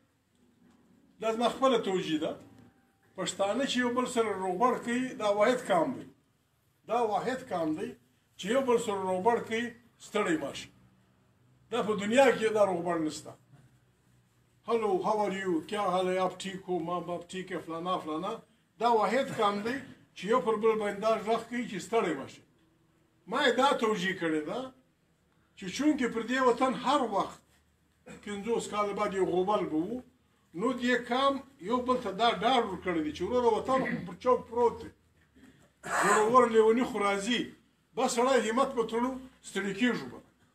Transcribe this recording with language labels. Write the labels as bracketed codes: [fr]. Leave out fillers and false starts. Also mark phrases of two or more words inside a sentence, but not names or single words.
[ps] دا زما خپله توجیه ده پښتانه چې یو بل سره روغبړ کوي دا واحد کام دی دا واحد کام دی چې یو بل سره روغبړ کوي ستړی ماشي دا په دنیا کې دا روغبړ نشته [en] hello how are you [ur] کیا حال ہے آپ ٹھیک ہو ماں باپ ٹھیک ہے [ps] فلانا فلانا دا واحد کام دی چې یو پر بل باندې دا غږ کوي چې ستړی ماشي ما یې دا توجیه کړې ده چې چونکې پر دې وطن هر وخت 50 کاله بعد یو غوبل به وو نو دې کام یو بل ته دا ډاډ ورکړی دی چې وروره وطن پر چوک پروت دی ورور لیوني خو راځي بس سړی همت به تړو ستړي کېږو به